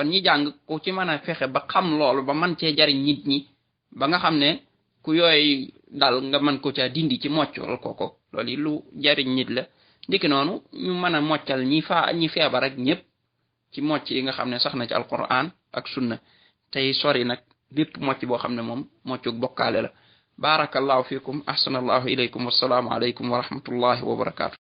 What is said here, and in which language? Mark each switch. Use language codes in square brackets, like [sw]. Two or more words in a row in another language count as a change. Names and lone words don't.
[wo] ñi jàng ku ci mën a fexe ba xam loolu ba mën cee jariñ nit ñi ba nga xam ne ku yooyu dal nga mën ko caa dindi ci moccal kooko loolu lu jariñ nit la ndiki noonu ñu mën a moccal ñi feebar ak ñëpp ci mocc yi nga xam ne sax na ci alquran ak sunna tey sori nag bépp mocc boo xam ne moom moccug bokkaale la [ar] بارك الله فيكم أحسن الله إليكم والسلام عليكم ورحمة الله وبركاته